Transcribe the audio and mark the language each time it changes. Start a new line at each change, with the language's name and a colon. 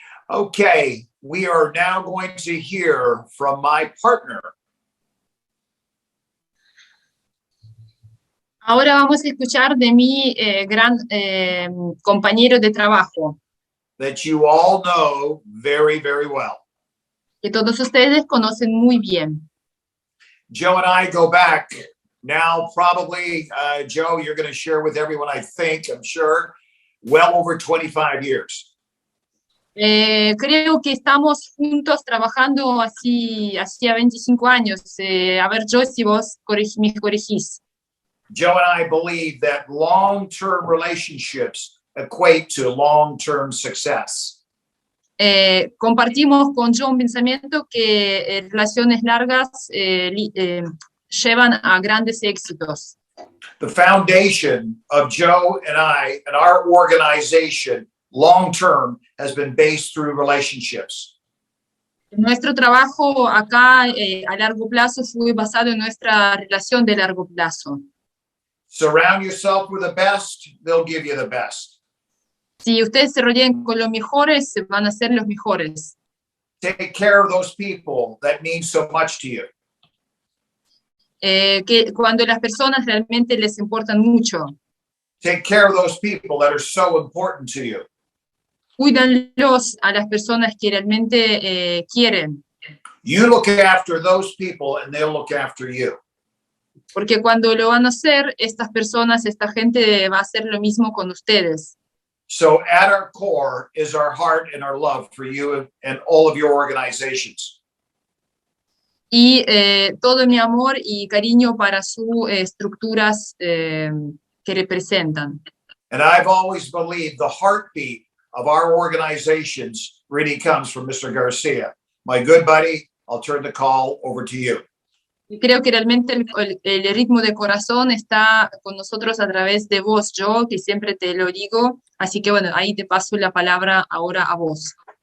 English: Okay, we are now going to hear from my partner.
Spanish: Ahora vamos a escuchar de mi gran compañero de trabajo,
English: That you all know very, very well.
Spanish: que todos ustedes conocen muy bien.
English: Joe and I go back now, probably, Joe, you're going to share with everyone, I'm sure, well over 25 years.
Spanish: Creo que estamos juntos trabajando así hacía 25 años. A ver, Joe, si vos me corregís.
English: Joe and I believe that long-term relationships equate to long-term success.
Spanish: Compartimos con Joe un pensamiento que relaciones largas llevan a grandes éxitos.
English: The foundation of Joe and I and our organization long-term has been based through relationships.
Spanish: Nuestro trabajo acá a largo plazo fue basado en nuestra relación de largo plazo.
English: Surround yourself with the best, they'll give you the best.
Spanish: Si ustedes se rodean con los mejores, van a ser los mejores.
English: Take care of those people that mean so much to you.
Spanish: Que cuando las personas realmente les importan mucho.
English: Take care of those people that are so important to you.
Spanish: Cuídanlos a las personas que realmente quieren.
English: You look after those people and they'll look after you.
Spanish: Porque cuando lo van a hacer, estas personas, esta gente va a hacer lo mismo con ustedes.
English: So at our core is our heart and our love for you and all of your organizations.
Spanish: Y todo mi amor y cariño para sus estructuras que representan.
English: And I've always believed the heartbeat of our organizations really comes from Mr. Garcia. My good buddy, I'll turn the call over to you.
Spanish: Y creo que realmente el ritmo de corazón está con nosotros a través de vos, Joe, que siempre te lo digo. Así que bueno, ahí te paso la palabra ahora a vos.